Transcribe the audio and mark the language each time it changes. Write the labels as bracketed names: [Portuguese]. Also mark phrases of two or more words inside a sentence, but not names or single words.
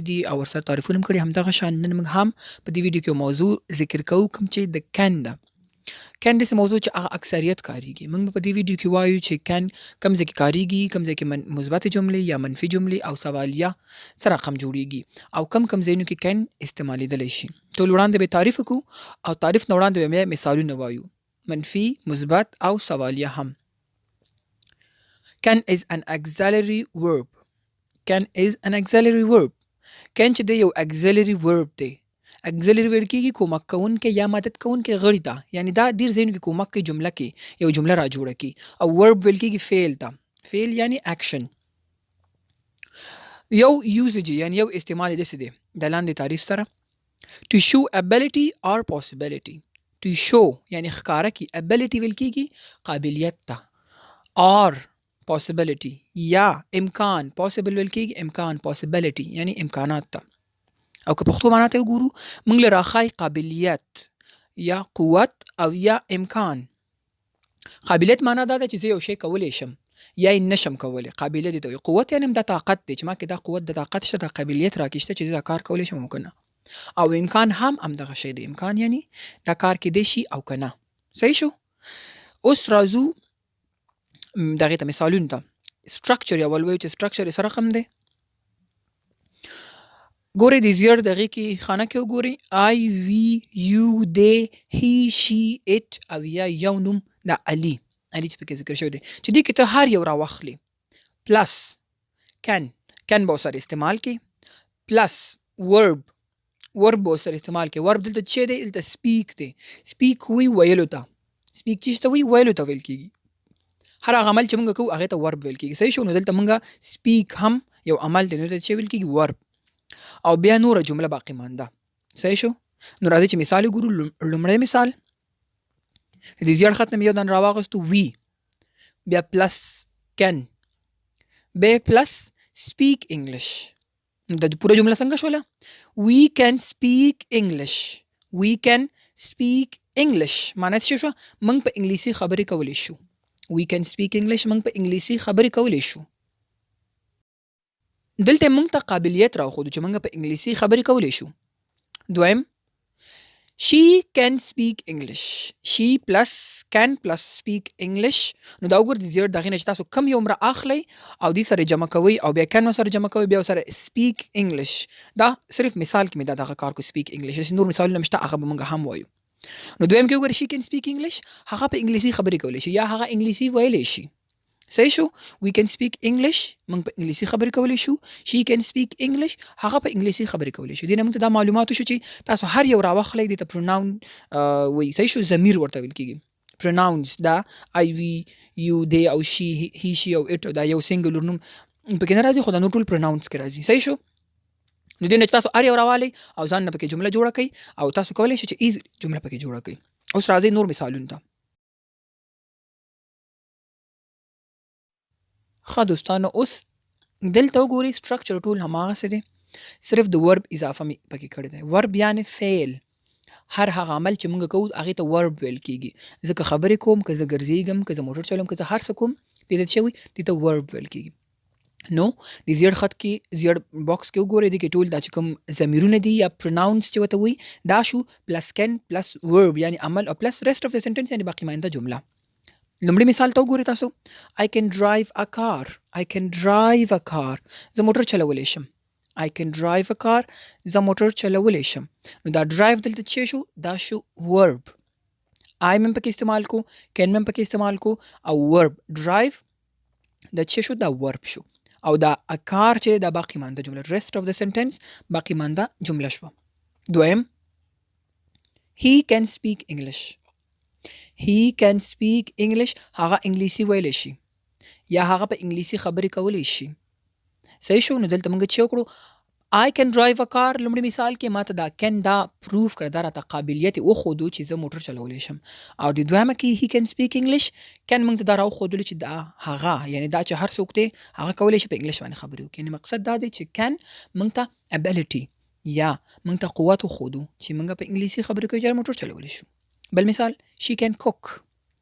[Pashto] دي او ورسره تعریفونه هم کړي همدغه شان نن موږ هم په دې ویډیو کې یو موضوع ذکر کوو کوم چې د کن ده کن داسې موضوع چې هغه اکثریت کاریږي موږ په دې ویډیو کې وایو چې کن کوم ځای کې کاریږي کوم ځای کې مثبت جملې یا منفي جملې او سوالیه سره رقم جوړیږي او کوم ځایونو کې کن استعمالیدلی شي ټول وړاندې به تعریف وکړو او تعریف نه وړاندې به بیا مثالونه وایو منفي مثبت او سوالیه هم [English] can is an auxiliary verb can [Pashto] is an [English] auxiliary verb [Pashto] can چې د یو auxiliary verb دی auxiliary ویل کېږي کومک کوونکی یا مدد کوونکی غړي ته یعنی دا ډیر ځایونو کې کومک کوي جمله کې یو جمله را جوړه کی او verb ویل کېږي فعل ته فعل یعنی action یو usage یعنی یو استعمال داسې دی د لاندې تعریف سره [English] to show ability or possibility to show [Pashto] یعنی ښکاره کی ability ویل کېږي قابلیت ته [English] or possibility [Pashto] یا امکان possible ویل کېږي امکان possibility یعنی امکانات ته او که پښتو معنا ته وګورو موږ له راښایي قابلیت یا قوت او یا امکان قابلیت معنا دا ده چې زه یو شی کولی شم یا یې نشم کولی قابلیت دې ته وایي قوت یعنې دا طاقت دی چې ما کې دا قوت د طاقت شته دا قابلیت راکې شته چې زه دا کار کولی شم او که نه او امکان هم همدغه شی دی امکان یعنی دا کار کېدی شي او که نه صحیح شو اوس راځو دغې ته مثالونو ته structure یا ولویو چې structure یې څه رقم دی ګورئ د زیړ دغې کې خانه کې وګورئ [English] I we you they he she it [Pashto] او یا یو نوم د علي علي چې پکې ذکر شوی دی چې دې کې ته هر یو راواخلي [English] plus can [Pashto] به ورسره استعمال کې [English] plus verb [Pashto] به ورسره استعمال کې verb دلته څه دی دلته speak دی speak وی ویلو ته speak چې ته وی ویلو ته ویل کېږي هر هغه عمل چې موږ کوو هغې ته verb ویل کېږي صحیح شو نو دلته موږ speak هم یو عمل دی نو دلته څه ویل کېږي verb او بیا نوره جمله باقی مانده صحیح شو نو راځئ چې مثال وګورو لومړی مثال د دې زیړ خط نه مې یو دانه راواغستو وي بیا [English] plus can [Pashto] بیا [English] plus speak English [Pashto] نو دا پوره جمله څنګه شوله [English] we can speak English [Pashto] معنی څه شو موږ په انګلیسي خبرې کولی شو [English] we can speak English [Pashto] موږ په انګلیسي خبرې کولی شو دلته موږ ته قابلیت راوښودو چې موږ په انګلیسي خبرې کولی شو دویم [English] she can speak English she plus can plus speak English [Pashto] نو دا وګورئ د زیړ دغې نه چې تاسو کم یو مره اخلئ او دې سره جمع کوئ او بیا can سره جمع کوئ بیا سره [English] speak English [Pashto] دا صرف مثال کې مې دا دغه کار کو [English] speak English [Pashto] نور مثالونه مشته هغه به موږ هم وایو نو دویم کې وګورئ [English] she can speak English [Pashto] هغه په انګلیسي خبرې کولی شي یا هغه انګلیسي ویلی شي صحیح شو [English] we can speak English [Pashto] موږ په انګلیسي خبرې کولی شو [English] she can speak English [Pashto] هغه په انګلیسي خبرې کولی شي دې نه موږ ته دا معلومات وشو چې تاسو هر یو راواخلئ دې ته pronoun وایي صحیح شو ضمیر ورته ویل کېږي pronouns دا [English] I we you they [Pashto] او [English] she he she [Pashto] او it دا یو سنګلر نوم پکې نه راځي خو دا نور ټول pronouns کې راځي صحیح شو نو دې نه چې تاسو هر یو راوالئ او ځان نه پکې جمله جوړه کړئ او تاسو کولی شئ چې ایزي جمله پکې جوړه کړئ اوس راځئ نور مثالونو ته ښه دوستانو اوس دلته وګورئ structure ټول هماغسې دی صرف د verb اضافه مې پکې کړی دی verb یعنې فعل هر هغه عمل چې موږ کوو هغې ته verb ویل کېږي زه که خبرې کوم که زه ګرځېږم که زه موټر چلوم که زه هر څه کوم دې ته څه وایي دې ته verb ویل کېږي نو د زیړ خط کې زیړ باکس کې وګورئ دې کې ټول دا چې کوم ضمیرونه دي یا pronouns چې ورته وایي دا شو [English] plus can plus verb [Pashto] یعنې عمل او [English] plus rest of the sentence [Pashto] یعنې باقي مانده جمله لومړی مثال ته وګورئ تاسو [English] I can drive a car [Pashto] زه موټر چلولی شم [English] I can drive a car [Pashto] زه موټر چلولی شم نو دا drive دلته څه شو دا شو verb I مې پکې استعمال کو can مې پکې استعمال کو او [English] verb drive [Pashto] دا څه شو دا verb شو او دا [English] a car [Pashto] چې دا باقي مانده جمله [English] rest of the sentence [Pashto] باقي مانده جمله شو دویم [English] he can speak English [Pashto] هغه انګلیسي ویلی شي یا هغه په انګلیسي خبرې کولی شي صحیح شو نو دلته موږ څه وکړو [English] I can drive a car [Pashto] لومړي مثال کې ماته دا can دا پروف کړه دا راته قابلیت یې وښودو چې زه موټر چلولی شم او د دویمه کې [English] he can speak English can [Pashto] موږ ته دا راوښودلو چې دا هغه یعنې دا چې هر څوک دی هغه کولی شي په انګلیش باندې خبرې وکړي یعنې مقصد دا دی چې can موږ ته ability یا موږ ته قوت وښودو چې موږ په انګلیسي خبرې کوو چې موټر چلولی شو بل مثال [English] she can cook